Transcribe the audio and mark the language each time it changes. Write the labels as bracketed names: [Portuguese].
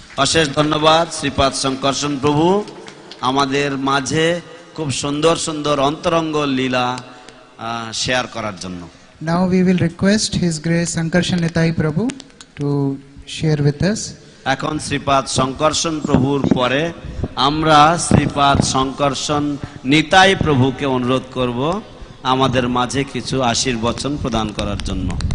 [Bangla] অশেষ ধন্যবাদ শ্রীপাদ শঙ্কর্ষণ প্রভু আমাদের মাঝে খুব সুন্দর সুন্দর অন্তরঙ্গ লীলা শেয়ার করার জন্য। [English] Now we will request His Grace Sankarshan Nitai Prabhu to share with us. [Bangla] এখন শ্রীপাদ শঙ্কর্ষণ প্রভুর পরে আমরা শ্রীপাদ শঙ্কর্ষণ নিতাই প্রভুকে অনুরোধ করব আমাদের মাঝে কিছু আশীর্বচন প্রদান করার জন্য।